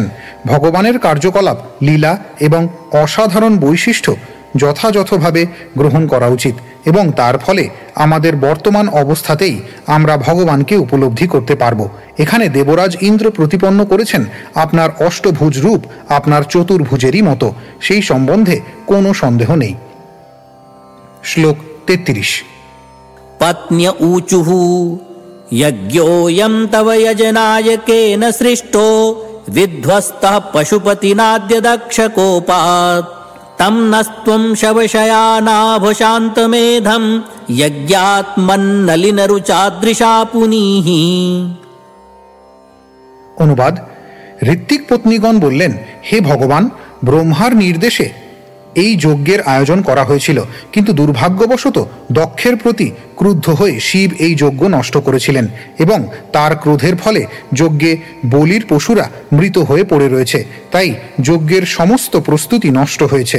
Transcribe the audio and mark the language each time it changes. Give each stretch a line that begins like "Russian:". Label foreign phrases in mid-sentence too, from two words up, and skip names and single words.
Bangla: ভগবানের কার্যকলাপ, লীলা এবং অসাধারণ বৈশিষ্ট্য যথাযথভাবে গ্রহণ করা উচিত এবং তার ফলে আমাদের বর্তমান অবস্থাতেই আমরা ভগবানকে উপলব্ধি করতে পারব। এখানে দেবরাজ ইন্দ্র প্রতিপন্ন করেছেন আপনার অষ্টভুজ রূপ আপনার চতুর্ভুজেরই মতো, সেই সম্বন্ধে কোনো সন্দেহ নেই। শ্লোক 33।
Sanskrit: পত্ন্য ঊচুঃ যজ্ঞোऽয়ং তব যজনায়কেন সৃষ্টো বিধ্বস্তঃ পশুপতিনাদ্য দক্ষকোপাৎ তম নস্ত্বং শবশয়ানাভশান্তমেধম যজ্ঞাত্মন্নলিনরুচাদৃশা পুনীঃ।
Bangla: অনুবাদ: ঋত্বিক পত্নীগণ বললেন, হে ভগবান, ব্রহ্মার নির্দেশে এই যজ্ঞের আয়োজন করা হয়েছিল, কিন্তু দুর্ভাগ্যবশত দক্ষের প্রতি ক্রুদ্ধ হয়ে শিব এই যজ্ঞ নষ্ট করেছিলেন এবং তার ক্রোধের ফলে যজ্ঞে বলির পশুরা মৃত হয়ে পড়ে রয়েছে, তাই যজ্ঞের সমস্ত প্রস্তুতি নষ্ট হয়েছে।